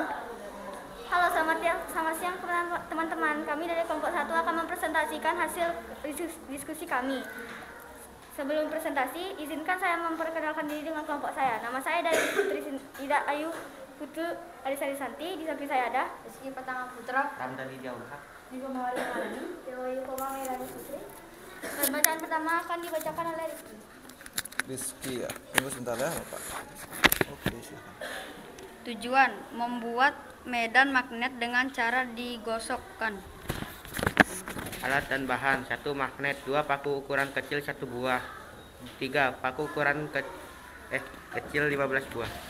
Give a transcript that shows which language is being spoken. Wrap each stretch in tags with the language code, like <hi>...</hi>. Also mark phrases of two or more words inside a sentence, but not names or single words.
<id>Halo, selamat siang teman-teman. Kami dari kelompok 1 akan mempresentasikan hasil diskusi kami. Sebelum presentasi, izinkan saya memperkenalkan diri dengan kelompok saya. Nama saya dari Putri Ida Ayu Putu Alisari Santi. Di samping saya ada Rizky Petanga Putra, Ramdhani Jauhak, Juga Mawari Malani, Dewayu Koma Melani Putri. Dan bacaan pertama akan dibacakan oleh Rizky. Rizky ya. Tunggu sebentar ya, Bapak. Oke, silakan. Tujuan: membuat medan magnet dengan cara digosokkan. alat dan bahan: 1 magnet, 2 paku ukuran kecil 1 buah, 3 paku ukuran kecil 15 buah.</id>